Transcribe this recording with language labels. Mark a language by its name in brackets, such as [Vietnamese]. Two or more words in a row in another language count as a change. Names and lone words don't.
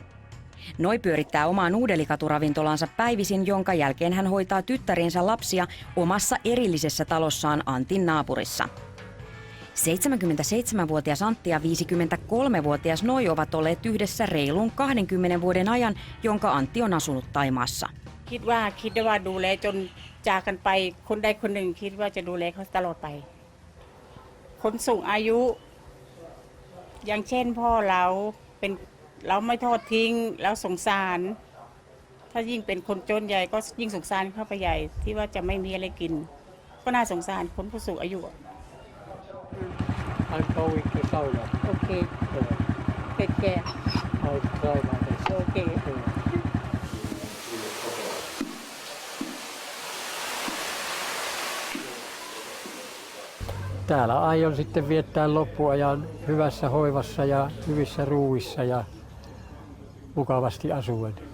[Finnish] Noi pyörittää omaa nuudelikaturavintolaansa päivisin, jonka jälkeen hän hoitaa tyttäriensä lapsia omassa erillisessä talossaan Antin naapurissa. 77-vuotias Antti ja 53-vuotias Noi ovat olleet yhdessä reilun 20 vuoden ajan, jonka Antti on asunut Taimaassa. [Thai] คิดว่าดูแลจนจากกันไปคนใดคนหนึ่งคิดว่าจะดูแลเขาตลอดไปคนสูงอายุอย่างเช่นพ่อเราไม่ทอดทิ้งแล้วสงสารถ้ายิ่งเป็นคนจนใหญ่ก็ยิ่งสงสารเข้าไปใหญ่ที่ว่าจะไม่มีอะไรกินก็น่าสงสารคนผู้สูงอายุ [English] I'm going to sauna. Okay. Take care. I'll try my best. Okay. [Finnish] Täällä aion sitten viettää loppuajan hyvässä hoivassa ja hyvissä ruuissa ja mukavasti asuen.